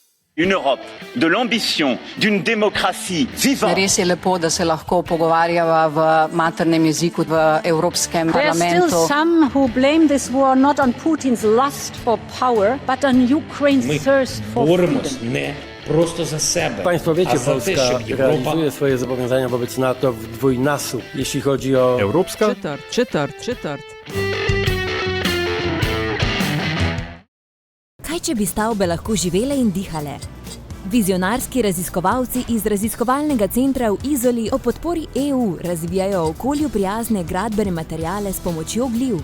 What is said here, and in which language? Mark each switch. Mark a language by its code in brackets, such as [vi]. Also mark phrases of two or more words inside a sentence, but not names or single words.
[fr] Une Europe de l'ambition, d'une démocratie vivante. [sl] Res je lepo, da se lahko pogovarjava v maternem jeziku v Evropskem parlamentu. [en] There are still some who blame this war not on Putin's lust for power, but on Ukraine's thirst for freedom. [pl] Nie prosto za sebe. Państwo wiecie, Polska realizuje swoje zobowiązania wobec NATO w dwójnasób, jeśli chodzi o... [sl] Evropska? Četrt. Kaj, če bi stavbe lahko živele in dihale? Vizionarski raziskovalci iz raziskovalnega centra v Izoli o podpori EU razvijajo okolju prijazne gradbene materiale s pomočjo gliv.